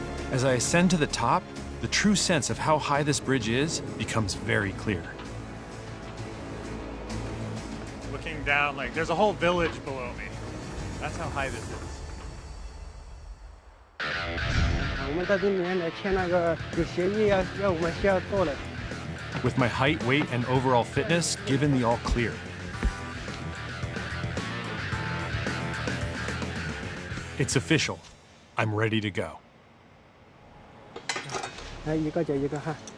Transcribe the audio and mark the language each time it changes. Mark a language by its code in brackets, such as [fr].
[en] As I ascend to the top, the true sense of how high this bridge is becomes very clear. Looking down, like there's a whole village below me. That's how high this is. [zh] 我们在这里面来签那个有协议要我们需要做的。 [en] With my height, weight, and overall fitness given the all clear. It's official. I'm ready to go. [zh] 来一个接一个哈。